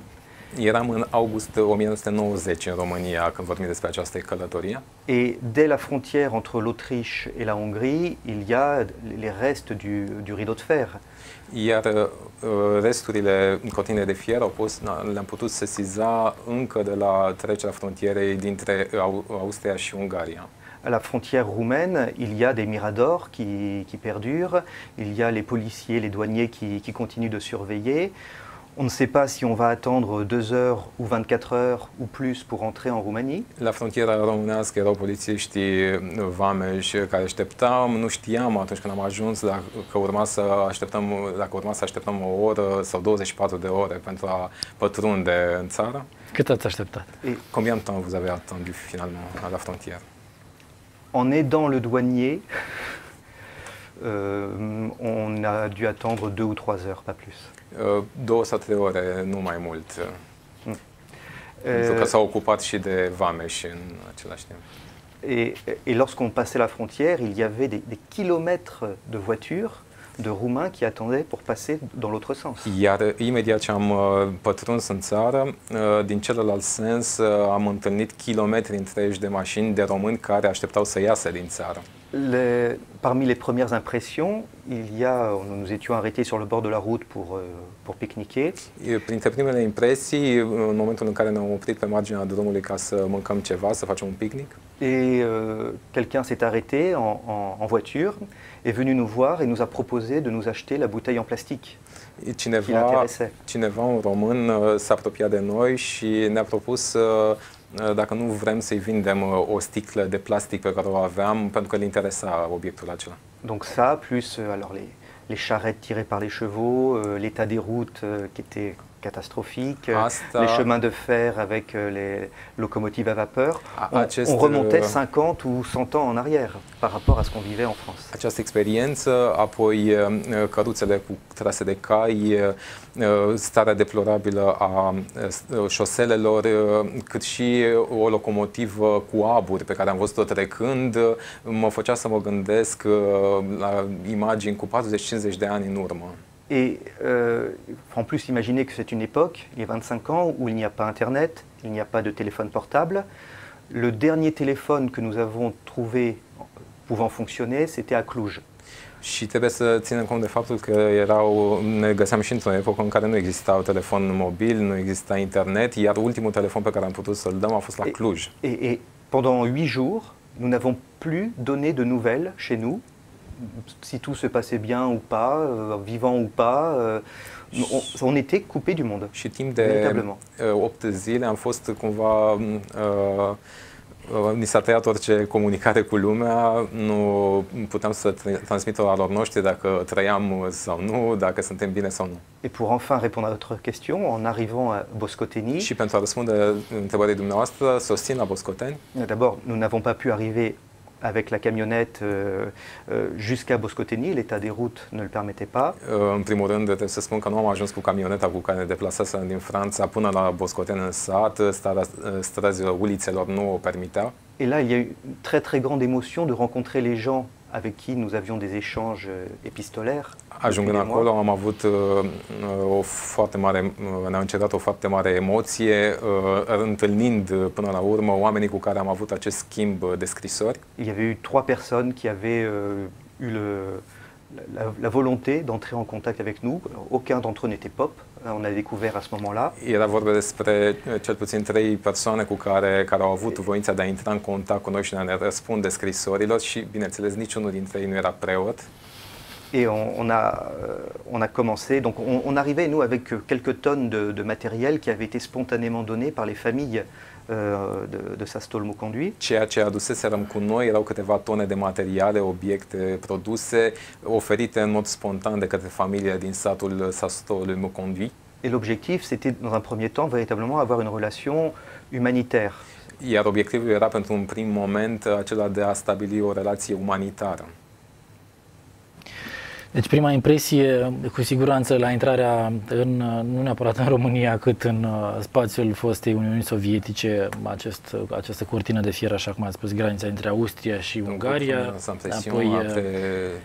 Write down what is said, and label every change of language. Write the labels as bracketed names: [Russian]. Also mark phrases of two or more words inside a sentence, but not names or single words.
[Romanian] Eram în august 1990 în România când vorbim despre această călătorie. [French] Et dès la frontière entre l'Autriche et la Hongrie, il y a les restes du rideau de fer. [Romanian] Iar resturile cortinei de fier le-am putut sesiza încă de la trecerea frontierei dintre Austria și Ungaria. [French] À la frontière roumaine, il y a des miradors qui perdurent, il y a les policiers, les douaniers qui continuent de surveiller. On ne sait pas si on va attendre 2 heures ou 24 heures ou plus pour entrer en Roumanie. [Romanian] La frontiera românească erau polițiștii vameși care așteptam. Nu știam atunci când am ajuns dacă urma să așteptăm o oră sau 24 de ore pentru a pătrunde în țară. Cât ați așteptat? [French] Combien de temps vous avez attendu finalement à la frontière? En aidant le douanier, on a dû attendre 2 ou 3 heures, pas plus. [Romanian] 2 sau 3 ore, nu mai mult. Pentru că s-au ocupat și de vameși în același timp. [French] Et lorsqu'on passait la frontière, il y avait des kilomètres de voitures de Roumains qui attendaient pour passer dans l'autre sens. [Romanian] Iar imediat ce am pătruns în țară, din celălalt sens am întâlnit kilometri întregi de mașini de români care așteptau să iasă din țară. [French] Parmi les premières impressions, nous étions arrêtés sur le bord de la route pour pique-niquer. [Romanian] Printre primele impresii, în momentul în care ne-am oprit pe marginea drumului ca să mâncăm ceva, să facem un picnic. [French] Et quelqu'un s'est arrêté en voiture, est venu nous voir et nous a proposé de nous acheter la bouteille en plastique. [Romanian] Cineva, un român, s-a apropiat de noi și ne-a propus dacă nu vrem să-i vindem o sticlă de plastic pe care o aveam, pentru că îl interesa obiectul acela. [French] Donc ça, plus alors les charrettes tirées par les chevaux, l'état des routes qui était catastrophique, les chemins de fer avec les locomotives à vapeur, on remontait 50 ou 100 ans en arrière par rapport à ce qu'on vivait en France. [Romanian] Această experiență, apoi căruțele cu trase de cai, starea deplorabilă a șoselelor, cât și o locomotivă cu aburi pe care am văzut-o trecând, mă făcea să mă gândesc la imagini cu 40-50 de ani în urmă. [French] Et en plus, imaginez que c'est une époque, les 25 ans, où il n'y a pas Internet, il n'y a pas de téléphone portable. Le dernier téléphone que nous avons trouvé pouvant fonctionner, c'était à Cluj. [Romanian] Și trebuie să ținem cont de faptul că ne găseam și într-o epocă în care nu exista un telefon mobil, nu exista internet, iar ultimul telefon pe care am putut să-l dăm a fost la Cluj. [French] Et pendant 8 jours, nous n'avons plus donné de nouvelles chez nous, si tout se passait bien ou pas, vivant ou pas, on était coupé du monde. [Romanian] Și timp de 8 zile am fost cumva Ni s-a tăiat orice comunicare cu lumea, nu puteam să transmitem la lor noștri dacă trăiam sau nu, dacă suntem bine sau nu. [French] Et pour enfin répondre à votre question, en arrivant à Boscoteni, [Romanian] Și pentru a răspunde întrebării dumneavoastră, susțin la Boscoteni. [French] d'abord, nous n'avons pas pu arriver avec la camionnette jusqu'à Boscoteni, l'état des routes ne le permettait pas. [Romanian] În primul rând, trebuie să spun că nu am ajuns cu camioneta cu care ne deplasasem din Franța până la Boscoteni în sat, starea străzilor, ulițelor nu o permitea. [French] Et là, il y a eu une très très grande émotion de rencontrer les gens avec qui nous avions des échanges épistolaires. [Romanian] Ajungând acolo, am avut o foarte mare, ne-a încercat o foarte mare emoție, întâlnind până la urmă oamenii cu care am avut acest schimb de scrisori. [French] Il y avait eu 3 personnes qui avaient eu la volonté d'entrer en contact avec nous. Aucun d'entre eux n'était pop, on a découvert à ce moment-là. [Romanian] Era vorba despre cel puțin 3 persoane care au avut voința de a intra în contact cu noi și de a ne răspunde scrisorilor și, bineînțeles, niciunul dintre ei nu era preot. [French] Et on a commencé, donc on arrivait nous avec quelques tonnes de matériel qui avait été spontanément donné par les familles de Sastol-Mouconduit. [Romanian] Ceea ce aduseserăm cu noi erau câteva tone de materiale, obiecte produse, oferite în mod spontan de către familiile din satul Sastol-Mouconduit. [French] Et l'objectif, c'était dans un premier temps véritablement avoir une relation humanitaire. [Romanian] Iar obiectivul era pentru un prim moment acela de a stabili o relație umanitară. Deci prima impresie, cu siguranță, la intrarea nu neapărat în România, cât în spațiul fostei Uniunii Sovietice, această cortină de fier, așa cum ați spus, granița între Austria și Ungaria, apoi România.